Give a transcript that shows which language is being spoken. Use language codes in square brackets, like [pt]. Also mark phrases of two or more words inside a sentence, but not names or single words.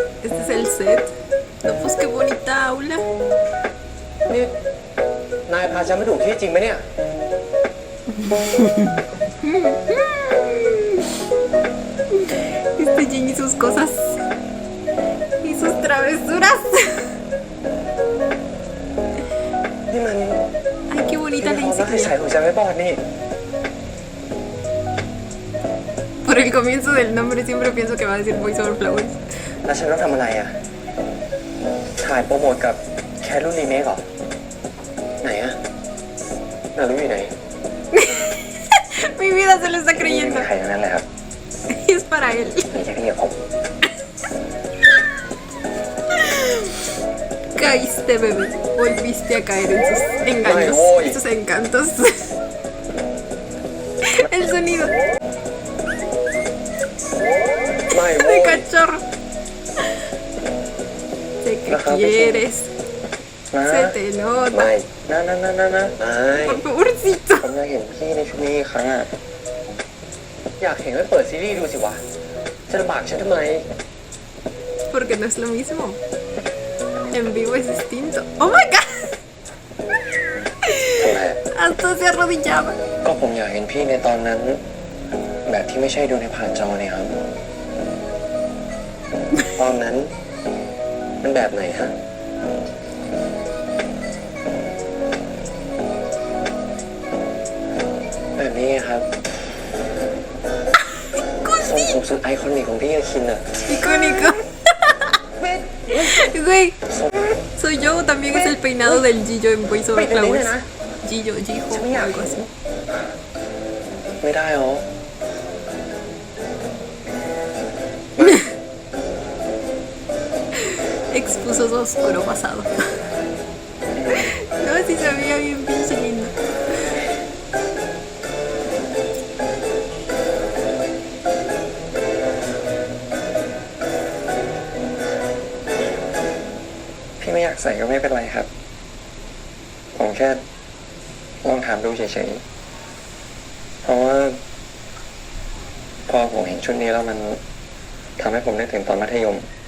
[es] Este es el set. No, pues qué bonita aula. [th] นี่นายพาฉันไปถูกที่จริงไหมเนี่ย [es] Este Jin y sus cosas. Y sus travesuras. [th] นี่มัน [es] Ay, qué bonita la [th] ความรักใส [es] insignia. [th] ของฉันไม่บอดนี่ [es] Por el comienzo del nombre siempre pienso que va a decir Voice Over Flowers. [th] แล้วฉันต้องทำอะไรอ่ะ ถ่ายโปรโมทกับแคทรุ่นรีเมคเหรอ ไหนอ่ะนารู้อยู่ไหน [es] Mi vida se lo está [th] ไม่ [es] creyendo. [th] มีใครทั้งนั้นเลยครับ [es] Es para él. [th] ไม่ใช่พี่กับผม [es] Caíste, bebé. Volviste a caer en sus engaños. Ay, voy. En sus encantos. El sonido [th] ไม่โว้ [es] de [th] ย [es] cachorro. Sé que Ajá, quieres. [th] นะ [es] Se te nota. [th] ไม่นะไม่ [es] Por favorcito. [th] ผมอยากเห็นพี่ในชุดนี้อีกครั้งอ่ะ อยากเห็นไปเปิดซีรีส์ดูสิวะ จะลำบากฉันทำไม [es] Porque no es lo mismo. En vivo es distinto. [en] Oh my god. [th] ทำไม [es] Hasta se arrodillaba. [th] ก็ผมอยากเห็นพี่ในตอนนั้น แบบที่ไม่ใช่ดูในผ่านจอเนี่ยครับ ตอนนั้น มันแบบไหนฮะ แบบนี้ไงครับทรงผมสุดไอคอนิกของพี่อาคินอ่ะ [es] Icónico. Güey. Soy yo, también es el peinado del Gillo en Voice Over Flowers. Gillo, Gijo, algo así. [th] ไม่ได้หรอ [es] Expuso su oscuro pasado. No, sí se veía bien pinche lindo. [th] พี่ไม่อยากใส่ก็ไม่เป็นไรครับ ผมแค่ลองถามดูเฉยๆ เพราะว่า พอผมเห็นชุดนี้แล้วมันทำให้ผมนึกถึงตอนมัธยม